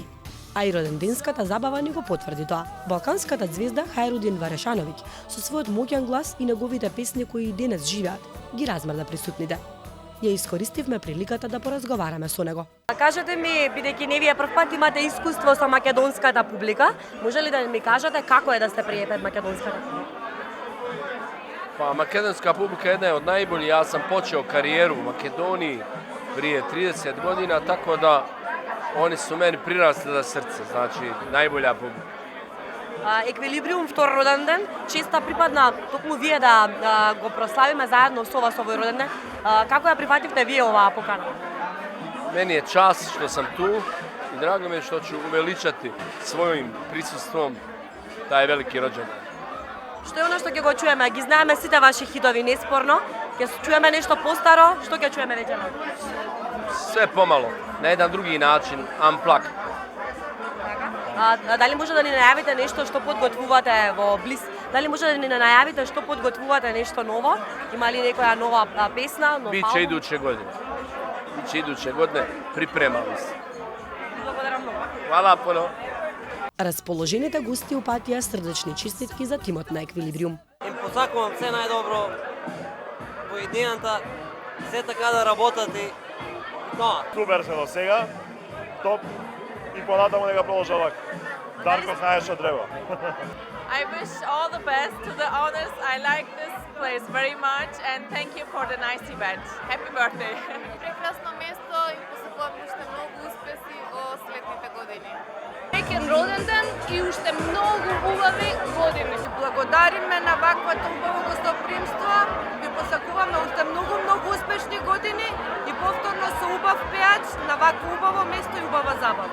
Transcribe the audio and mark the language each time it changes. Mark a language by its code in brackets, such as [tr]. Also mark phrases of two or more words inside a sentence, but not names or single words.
[mk] А и роденденската забава ни го потврди тоа. Балканската звезда Хајрудин Варешановиќ со својот моќен глас и неговите песни кои и денес живеат, ги размрда присутните. Ја искористивме приликата да поразговараме со него. Кажете ми, бидејќи не вие прв пат имате искуство со македонската публика, може ли да ми кажете како е да сте пред македонската публика? [bs] Pa makedonska publika jedna je od najboljih. Ja sam počeo karijeru u Makedoniji prije 30 godina, tako da oni su meni prirasli za srce, znači najbolja publika. [mk] Еквилибриум втор роден ден, честа припадна токму вие да го прославиме заедно со вас овој роден ден. Како ја прифативте вие оваа покана? [bs] Meni je čast što sam tu i drago mi je što ću uveličati svojim prisustvom taj veliki rođendan. [mk] Што е оно што ќе го чуеме? Ги знаеме сите ваши хитови, неспорно. Ќе чуеме нешто постаро, што ќе чуеме вечерва? [bs] Sve pomalo, na jedan drugi način, unplugged. [mk] Дали може да ни најавите нешто што подготвувате во близ? Дали може да ни најавите што подготвувате нешто ново? Има ли некоја нова песна, нов [bs] Biće [mk] албум? [bs] iduće godine. Biće iduće godine, pripremamo se. [mk] Благодарам многу. [bs] Hvala puno. [mk] Расположените гости упатија срдечни честитки за тимот на Еквилибриум. Им посакувам се најдобро во идејата, се така да работат и тоа. Супер се до сега, топ и понатаму нека продолжа вака. Дарко знае што треба. [en] I wish all the best to the owners. I like this place very much and thank you for the nice event. Happy birthday. [mk] Прекрасно место и посакувам уште многу успеси во следните години. Среќен роден ден и уште многу убави години. Благодариме на ваквото убаво гостопримство. Ви посакуваме уште многу успешни години и повторно со убав пеач на вакво убаво место и убава забава.